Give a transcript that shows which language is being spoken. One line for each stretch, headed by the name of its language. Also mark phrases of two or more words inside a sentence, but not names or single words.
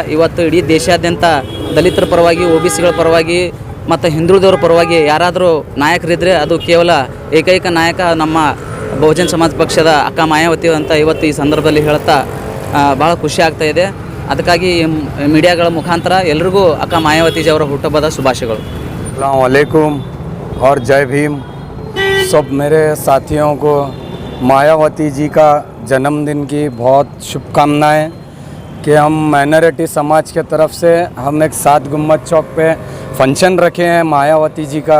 Kannada: ಇವತ್ತು ಇಡೀ ದೇಶಾದ್ಯಂತ ದಲಿತರ ಪರವಾಗಿ, OBCಗಳ ಪರವಾಗಿ ಮತ್ತು ಹಿಂದುಳಿದವರ ಪರವಾಗಿ ಯಾರಾದರೂ ನಾಯಕರಿದ್ದರೆ ಅದು ಕೇವಲ ಏಕೈಕ ನಾಯಕ ನಮ್ಮ ಬಹುಜನ ಸಮಾಜ ಪಕ್ಷದ ಅಕ್ಕ ಮಾಯಾವತಿ ಅಂತ ಇವತ್ತು ಈ ಸಂದರ್ಭದಲ್ಲಿ ಹೇಳ್ತಾ ಭಾಳ ಖುಷಿ ಆಗ್ತಾಯಿದೆ. ಅದಕ್ಕಾಗಿ ಮೀಡಿಯಾಗಳ ಮುಖಾಂತರ ಎಲ್ರಿಗೂ ಅಕ್ಕ ಮಾಯಾವತಿ जी ಅವರ ಹುಟ್ಟುಹಬ್ಬದ ಶುಭಾಶಯಗಳು.
Arabic: السلام عليكم
Hindi: और जय भीम। सब मेरे साथियों को मायावती जी का जन्मदिन की बहुत शुभकामनाएं कि हम माइनॉरिटी समाज के तरफ से हम एक 7 गुम्बद चौक पे फंक्शन रखे हैं मायावती जी का।